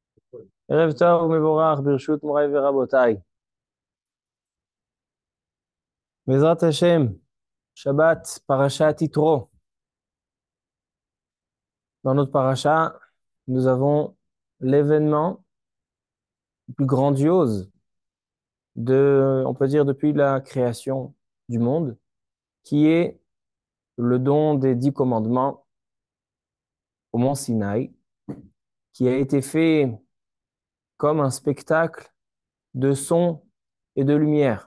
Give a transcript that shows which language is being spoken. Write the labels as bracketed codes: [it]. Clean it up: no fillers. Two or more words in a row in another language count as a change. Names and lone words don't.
[he] ערב טוב ומבורך ברשות מוריי ורבותיי. בעזרת השם, שבת, פרשת יתרו. [fr] Dans notre paracha, nous avons l'événement le plus grandiose on peut dire, depuis la création du monde, qui est le don des 10 commandements au mont Sinaï, qui a été fait comme un spectacle de son et de lumière.